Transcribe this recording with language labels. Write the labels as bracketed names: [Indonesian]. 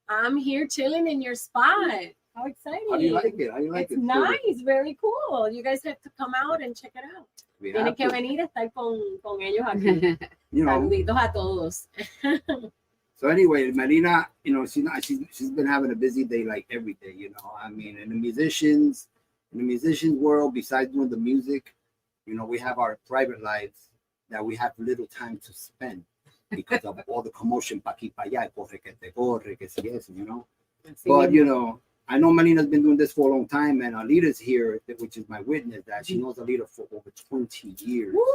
[English] I'm here chilling in your spot. How exciting. How do you like it? It's nice. Very cool. You guys have to come out and check it out. [Spanish] Tienen que venir a estar con ellos aquí. Saluditos a todos. [English] So anyway, Melina, she's been having a busy day like every day, I mean, in the musicians world, besides doing the music, we have our private lives that we have little time to spend because of all the commotion [Spanish] pa' aquí, pa' allá, corre que te corre, que si eso, [English] But, I know Melina's been doing this for a long time, and Alida's here, which is my witness, that she knows Alida for over 20 years.